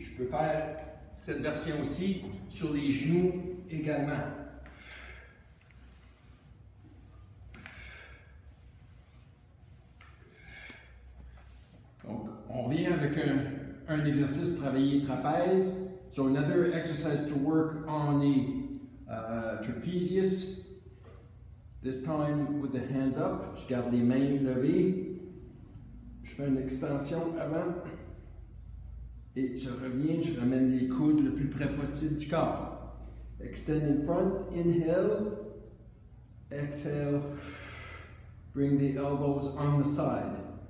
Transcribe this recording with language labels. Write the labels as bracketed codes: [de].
[fr] Je peux faire cette version aussi sur les genoux également. Donc, on revient avec un exercice travailler trapèze. [en] So another exercise to work on the trapezius. This time with the hands up. [fr] Je garde les mains levées. Je fais une extension avant. Et je reviens, je ramène les coudes le plus près possible du corps. [en] Extend in front, inhale. Exhale. Bring the elbows on the side.